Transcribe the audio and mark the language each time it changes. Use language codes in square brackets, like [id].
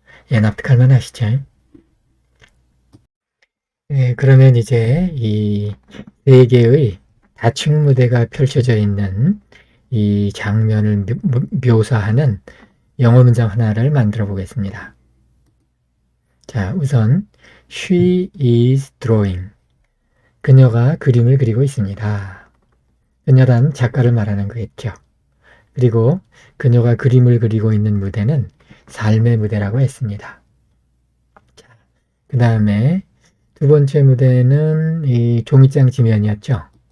[ko] 납득할 만하시죠? 그러면 이제 이 네 개의 다층 무대가 펼쳐져 있는 이 장면을 묘사하는 영어 문장 하나를 만들어 보겠습니다. 자, 우선 [en] She is drawing. [ko] 그녀가 그림을 그리고 있습니다. 그녀란 작가를 말하는 거겠죠. 그리고 그녀가 그림을 그리고 있는 무대는 삶의 무대라고 했습니다. 그 다음에 두 번째 무대는 이 종이장 지면이었죠.